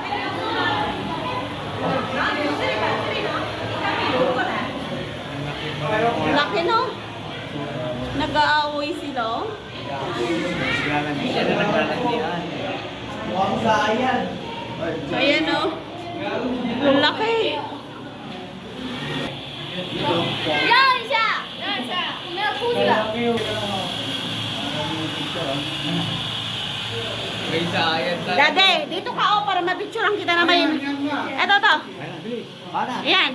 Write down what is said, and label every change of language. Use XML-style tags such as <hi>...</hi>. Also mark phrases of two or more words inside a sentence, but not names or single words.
<tl>Laki no? Nag-aaway sila. Oh. Siya na naglalagyan. Ayan o. Ang laki.</tl> <zh>让一下，让一下，我们要出去了。</zh> <tl>May sayad na. Dade, dito ka o para mapicturean kita naman. Eto to. Ayan.</tl>